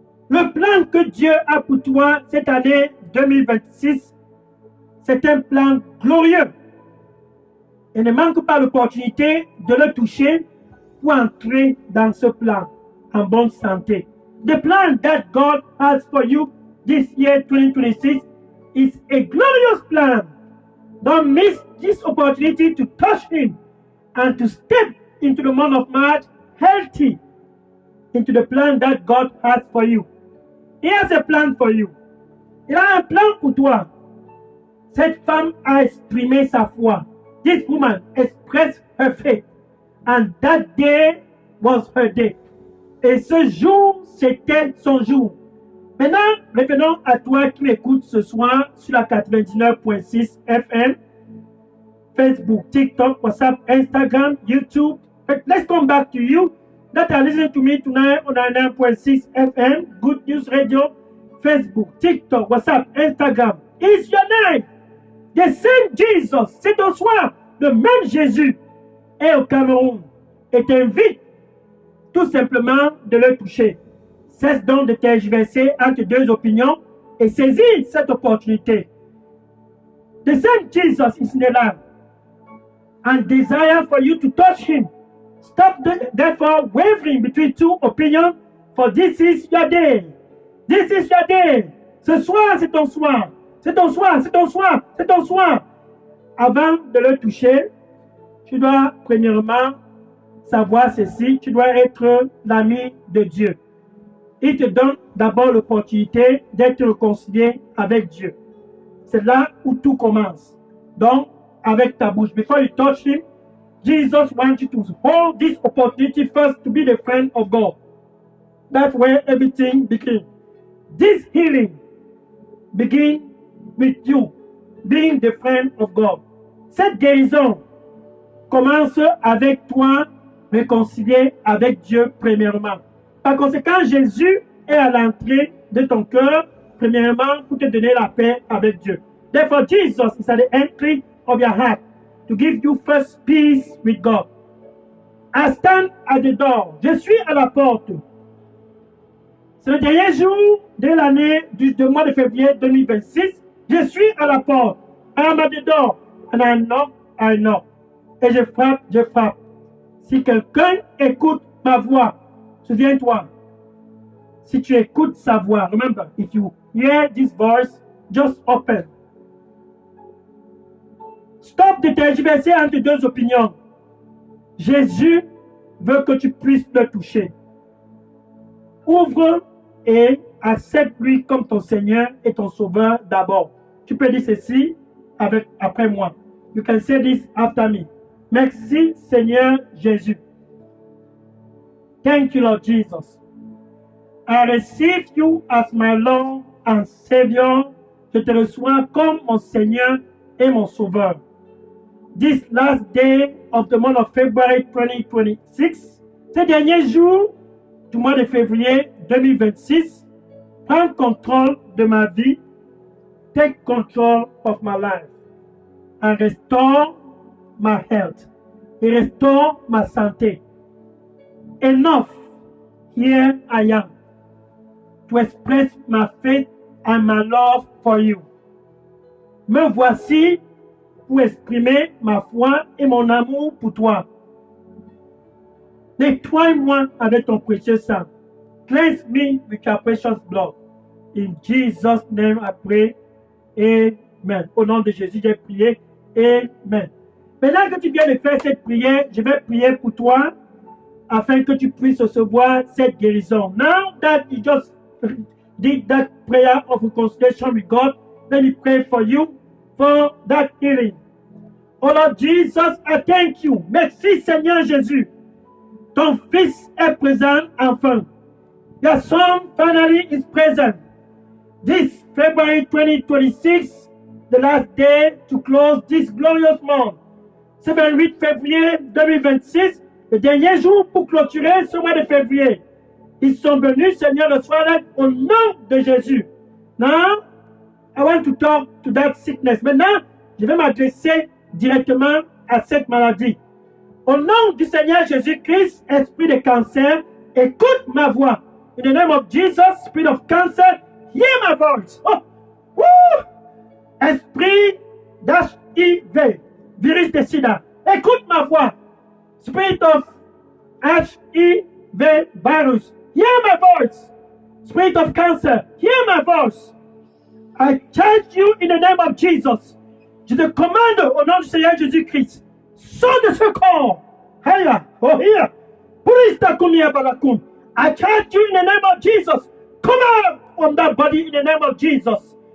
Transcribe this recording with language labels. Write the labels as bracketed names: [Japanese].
[French] Le plan que Dieu a pour toi cette année 2026, c'est un plan glorieux. Et ne manque pas l'opportunité de le toucher pour entrer dans ce plan en bonne santé. [English] The plan that God has for you this year 2026 is a glorious plan. Don't miss this opportunity to touch him and to step into the month of March healthy into the plan that God has for you. He has a plan for you. [French] Il a un plan pour toi. Cette femme a exprimé sa foi. [English] This woman expressed her faith. And that day was her day. [French] Et ce jour, c'était son jour. Maintenant, revenons à toi qui m'écoutes ce soir sur la 99.6 FM, Facebook, TikTok, WhatsApp, Instagram, YouTube. [English] But let's come back to you that are listening to me tonight on 99.6 FM, Good News Radio, Facebook, TikTok, WhatsApp, Instagram. It's your night. The same Jesus, [French] c'est ton soir, le même Jésus est au Cameroun et t'invite tout simplement de le toucher. Cesse donc de tergiverser entre deux opinions et saisis cette opportunité. [English] The same Jesus is in the land and desire for you to touch him. Stop therefore wavering between two opinions, for this is your day. This is your day. [French] Ce soir, c'est ton soir. C'est ton soir, c'est ton soir, c'est ton soir. Avant de le toucher, tu dois premièrement savoir ceci, tu dois être l'ami de Dieu. Il te donne d'abord l'opportunité d'être réconcilié avec Dieu. C'est là où tout commence. Donc, avec ta bouche. [English] Before you touch him, Jesus wants you to hold this opportunity first to be the friend of God. That's where everything begins. This healing begins with you being the friend of God. [French] Cette guérison commence avec toi réconcilié avec Dieu premièrement. Par conséquent, Jésus est à l'entrée de ton cœur premièrement pour te donner la paix avec Dieu. [English] Therefore, Jesus is at the entry of your heart to give you first peace with God. I stand at the door. [French] Je suis à la porte. C'est le dernier jour de l'année du mois de février 2026. Je suis à la porte. [English] I am at the door. And I knock, I knock. [French] Et je frappe, je frappe. Si quelqu'un écoute ma voix, souviens-toi. Si tu écoutes sa voix, [English] remember, if you hear this voice, just open. [French] Stop de tergiverser entre deux opinions. Jésus veut que tu puisses le toucher. Ouvre et accepte-lui comme ton Seigneur et ton Sauveur d'abord. Tu peux dire ceci, après moi. [English] You can say this after me. [French] Merci Seigneur Jésus. [English] Thank you Lord Jesus. I receive you as my Lord and Savior. [French] Je te reçois comme mon Seigneur et mon Sauveur. [English] This last day of the month of February 2026, [French] ces derniers jours du mois de février 2026, prends contrôle de ma vie. [English] Take control of my life and restore my health. [French] Et restore ma santé. [English] Enough, here I am, to express my faith and my love for you. [French] Me voici pour exprimer ma foi et mon amour pour toi. Nettoie-moi avec ton précieux sang. [English] Cleanse me with your precious blood. In Jesus' name I pray. Amen. [French] Au nom de Jésus, j'ai prié. Amen. Maintenant que tu viens de faire cette prière, je vais prier pour toi afin que tu puisses recevoir cette guérison. [English] Now that you just did that prayer of reconciliation with God, let me pray for you for that healing. Oh Lord Jesus, I thank you. [French] Merci Seigneur Jésus. Ton Fils est présent enfin. [English] Your Son finally is present. This February 2026, the last day to close this glorious month. [French] Ce 28 février 2026, le dernier jour pour clôturer ce mois de février. Ils sont venus, Seigneur, le soir au nom de Jésus. [English] Now, I want to talk to that sickness. [French] Maintenant, je vais m'adresser directement à cette maladie. Au nom du Seigneur Jésus-Christ, esprit de cancer, écoute ma voix. [English] In the name of Jesus, spirit of cancer, hear my voice. Oh, woo! [French] Esprit d'HIV, virus de sida, écoute ma voix. [English] Spirit of HIV virus, hear my voice. Spirit of cancer, hear my voice. I charge you in the name of Jesus. [French] Je te commande au nom du Seigneur Jésus-Christ. Sors de ce corps. Hiya, oh here. Purista kumia balakum. [English] I charge you in the name of Jesus. Come out from that body in the name of Jesus.